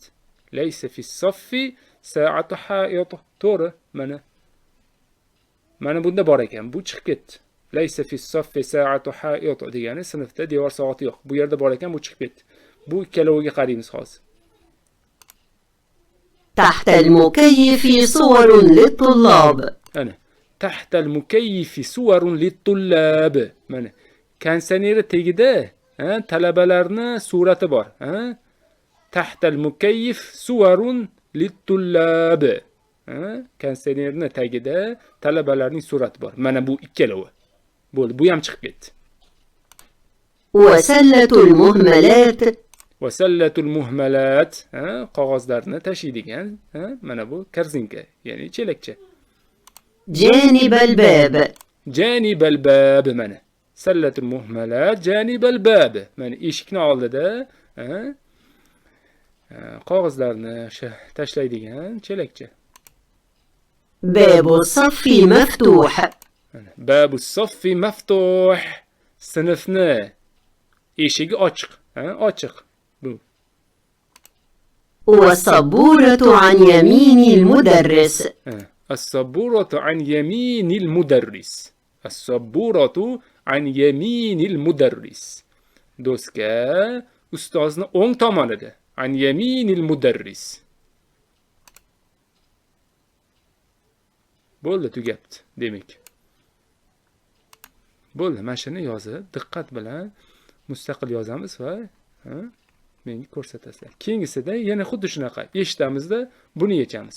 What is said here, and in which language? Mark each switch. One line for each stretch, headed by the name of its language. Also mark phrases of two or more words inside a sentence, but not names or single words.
Arabic: ليس في الصف ساعة حائط.
Uzbek: To'g'ri, mana bunda bor ekan. Bu chiqib ketdi.
Arabic: ليس في الصف ساعة حائط
Uzbek: degani sinfda devor soati yo'q. Bu yerda bor ekan, bu chiqib ketdi. Bu ikkaloviga qaraymiz hozir.
Arabic: تحت المكيف صور للطلاب. Ana تحت المكيف صور للطلاب.
Uzbek: Mana konditsioneri tagida talabalarning surati bor.
Arabic: تحت المكيف صور للطلاب.
Uzbek: Konditsionerning tagida talabalarning surati bor. Mana bu ikkalovi. Bo'ldi, bu ham chiqib ketdi.
Arabic: وسلة المهملات. وسلة المهملات,
Uzbek: qog'ozlarni tashiydigan, mana bu korzinka, ya'ni chelakcha.
Arabic: جانب الباب. جانب الباب, mana. سلة المهملات جانب الباب.
Uzbek: Mana eshikning oldida, qog'ozlarni tashlaydigan chelakcha.
Arabic: باب الصف مفتوح. باب الصف مفتوح.
Uzbek: Sinfni eshigi ochiq, ochiq. Bu.
Arabic: والسبورة عن يمين المدرس. السبورة عن يمين المدرس. السبورة عن يمين المدرس.
Uzbek: Doska ustozni o'ng tomonida.
Arabic: عن يمين المدرس.
Uzbek: Bo'ldi, tugabdi demak. Bo'ldi, mana shuni yozib, diqqat bilan mustaqil yozamiz va menga ko'rsatasizlar. Keyingisida yana xuddi shunaqa eshitamizda buni yechamiz.